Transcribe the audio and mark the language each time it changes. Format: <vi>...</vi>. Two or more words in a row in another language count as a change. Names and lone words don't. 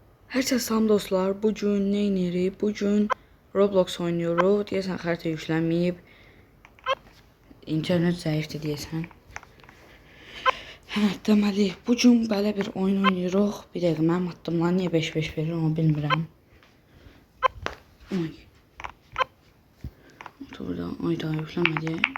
<tr>Herkese selam dostlar. Bugün ne inirik? Bugün Roblox oynuyoruz.</tr> <az>Deyəsən xəritə yüklənməyib. İnternet zəifdir deyəsən. Hə, deməli, bugün belə bir oyun oynayırıq. Bir dəqiqə mənim addımlar niyə 5-5 verir onu bilmirəm. Oy. Burada ay daha yüklənmədi.</az>